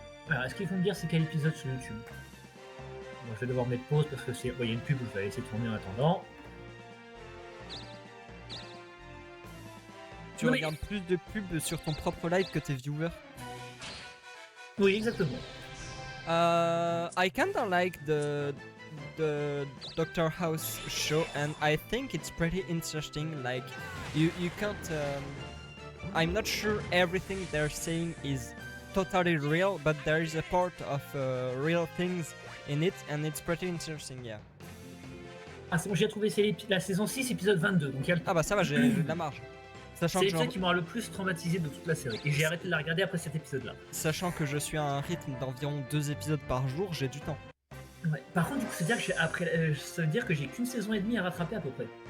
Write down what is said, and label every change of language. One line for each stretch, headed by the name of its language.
French: Alors, est-ce qu'il faut me dire c'est quel épisode sur YouTube? Bon, je vais devoir mettre pause parce que c'est. Il y a une pub, je vais laisser tourner en attendant. Tu Non, mais- regardes plus de pubs sur ton propre live que tes viewers. Oui, exactement.
English: I kinda like the Dr House show and I think it's pretty interesting. Like you can't. I'm not sure everything they're saying is totally real, but there is a part of real things in it, and it's pretty interesting. Yeah.
French: Ah, c'est bon, j'ai trouvé, c'est la saison 6, épisode 22. Donc il y a le temps. Ah bah ça va, j'ai de la marge. Sachant C'est que, l'épisode qui m'aura le plus traumatisé de toute la série. Et j'ai arrêté de la regarder après cet épisode-là. sachant que je suis à un rythme d'environ 2 épisodes par jour, j'ai du temps. Ouais. Par contre, du coup, ça veut dire que j'ai qu'une saison et demie à rattraper à peu près.